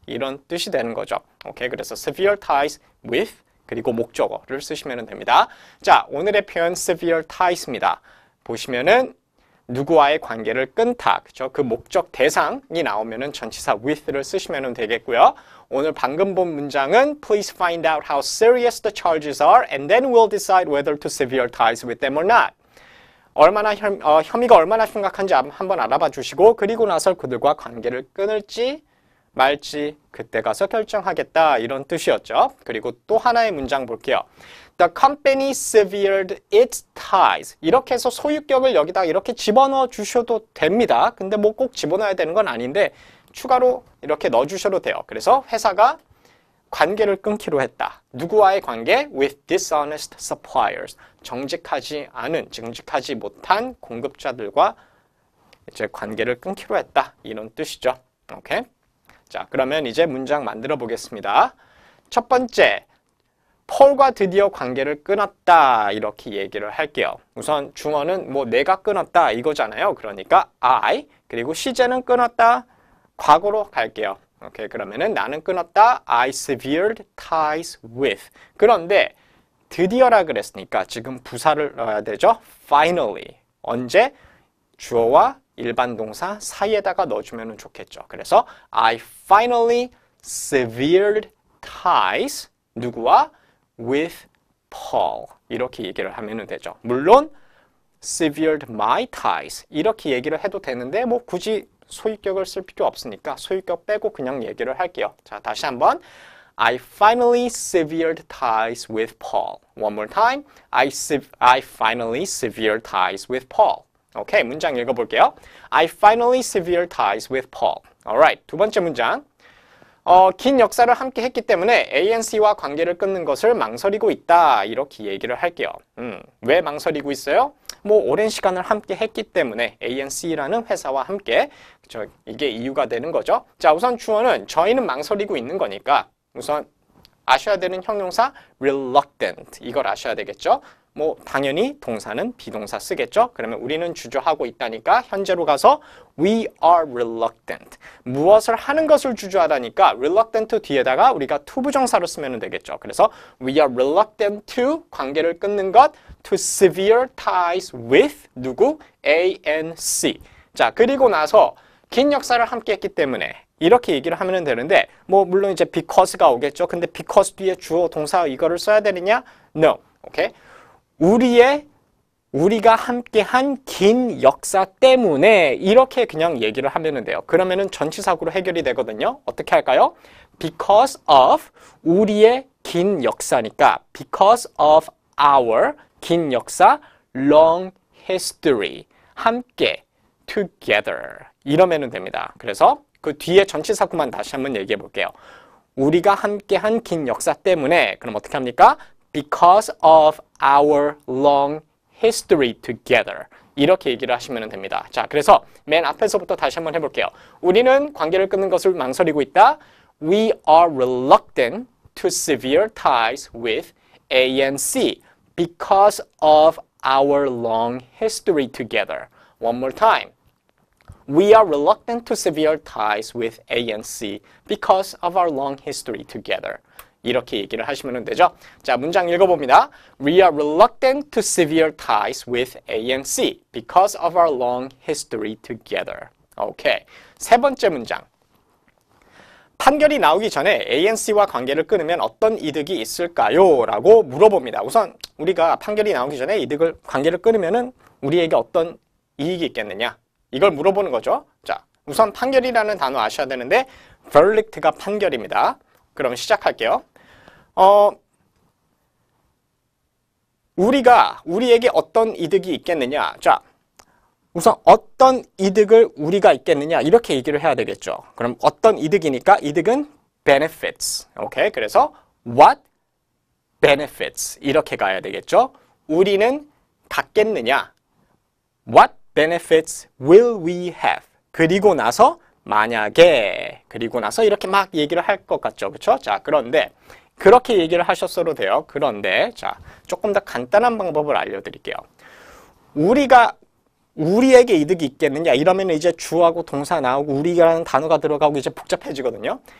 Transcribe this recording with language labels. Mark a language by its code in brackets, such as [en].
[ko] 이런 뜻이 되는 거죠. 오케이, 그래서 [en] severe ties with [ko] 그리고 목적어를 쓰시면 됩니다. 자, 오늘의 표현 severe ties입니다. 보시면은 누구와의 관계를 끊다. 그죠? 그 목적 대상이 나오면은 전치사 with를 쓰시면 되겠고요. 오늘 방금 본 문장은 [en] Please find out how serious the charges are and then we'll decide whether to severe ties with them or not. [ko] 얼마나 혐의가 얼마나 심각한지 한번 알아봐 주시고 그리고 나서 그들과 관계를 끊을지 말지 그때 가서 결정하겠다 이런 뜻이었죠. 그리고 또 하나의 문장 볼게요. [en] The company severed its ties. [ko] 이렇게 해서 소유격을 여기다 이렇게 집어넣어 주셔도 됩니다. 근데 뭐 꼭 집어넣어야 되는 건 아닌데 추가로 이렇게 넣어 주셔도 돼요. 그래서 회사가 관계를 끊기로 했다. 누구와의 관계? [en] With dishonest suppliers. [ko] 정직하지 않은, 정직하지 못한 공급자들과 이제 관계를 끊기로 했다. 이런 뜻이죠. 오케이? 자, 그러면 이제 문장 만들어 보겠습니다. 첫 번째, 폴과 드디어 관계를 끊었다. 이렇게 얘기를 할게요. 우선 중어는 뭐 내가 끊었다 이거잖아요. 그러니까 I, 그리고 시제는 끊었다. 과거로 갈게요. 오케이, 그러면은 나는 끊었다. [en] I severed ties with. [ko] 그런데 드디어라 그랬으니까 지금 부사를 넣어야 되죠. [en] Finally. [ko] 언제? 주어와 일반 동사 사이에다가 넣어주면 좋겠죠. 그래서 [en] I finally severed ties. [ko] 누구와? [en] With Paul. [ko] 이렇게 얘기를 하면 되죠. 물론 [en] severed my ties. [ko] 이렇게 얘기를 해도 되는데 뭐 굳이 소유격을 쓸 필요 없으니까 소유격 빼고 그냥 얘기를 할게요. 자, 다시 한번. [en] I finally severed ties with Paul. One more time. I finally severed ties with Paul. [ko] 오케이, 문장 읽어볼게요. [en] I finally severed ties with Paul. Alright, [ko] 두 번째 문장. 긴 역사를 함께 했기 때문에 ANC와 관계를 끊는 것을 망설이고 있다. 이렇게 얘기를 할게요. 왜 망설이고 있어요? 뭐 오랜 시간을 함께 했기 때문에 ANC라는 회사와 함께 이게 이유가 되는 거죠. 자, 우선 주어는 저희는 망설이고 있는 거니까 우선 아셔야 되는 형용사 reluctant 이걸 아셔야 되겠죠. 뭐 당연히 동사는 비동사 쓰겠죠. 그러면 우리는 주저하고 있다니까 현재로 가서 [en] we are reluctant. [ko] 무엇을 하는 것을 주저하다니까 reluctant 뒤에다가 우리가 to 부정사로 쓰면 되겠죠. 그래서 [en] we are reluctant to [ko] 관계를 끊는 것 [en] to sever ties with [ko] 누구? [en] A and C. [ko] 자, 그리고 나서 긴 역사를 함께 했기 때문에 이렇게 얘기를 하면 되는데 뭐 물론 이제 because가 오겠죠. 근데 because 뒤에 주어 동사 이거를 써야 되느냐? [en] No. 오케이? [ko] 우리가 함께한 긴 역사 때문에 이렇게 그냥 얘기를 하면 돼요. 그러면은 전치사구로 해결이 되거든요. 어떻게 할까요? [en] Because of [ko] 우리의 긴 역사니까 [en] because of our [ko] 긴 역사 [en] long history [ko] 함께 [en] together [ko] 이러면 됩니다. 그래서 그 뒤에 전치사구만 다시 한번 얘기해 볼게요. 우리가 함께한 긴 역사 때문에 그럼 어떻게 합니까? [en] Because of our long history together. [ko] 이렇게 얘기를 하시면 됩니다. 자, 그래서 맨 앞에서부터 다시 한번 해볼게요. 우리는 관계를 끊는 것을 망설이고 있다. [en] We are reluctant to sever ties with A and C because of our long history together. One more time. We are reluctant to sever ties with A and C because of our long history together. [ko] 이렇게 얘기를 하시면 되죠. 자, 문장 읽어봅니다. [en] We are reluctant to sever ties with A and C because of our long history together. [ko] 오케이. 세 번째 문장. 판결이 나오기 전에 A and C와 관계를 끊으면 어떤 이득이 있을까요? 라고 물어봅니다. 우선 우리가 판결이 나오기 전에 관계를 끊으면은 우리에게 어떤 이익이 있겠느냐? 이걸 물어보는 거죠. 자, 우선 판결이라는 단어 아셔야 되는데 verdict가 판결입니다. 그럼 시작할게요. 우리에게 어떤 이득이 있겠느냐? 자, 우선 어떤 이득을 우리가 있겠느냐? 이렇게 얘기를 해야 되겠죠. 그럼 어떤 이득이니까 이득은 benefits. 오케이? 그래서 [en] what benefits [ko] 이렇게 가야 되겠죠. 우리는 갖겠느냐? [en] What benefits will we have? [ko] 그리고 나서 만약에 그리고 나서 이렇게 막 얘기를 할 것 같죠. 그렇죠? 자, 그런데 그렇게 얘기를 하셨어도 돼요. 그런데 자, 조금 더 간단한 방법을 알려드릴게요. 우리에게 이득이 있겠느냐 이러면 이제 주하고 동사 나오고 우리라는 단어가 들어가고 이제 복잡해지거든요.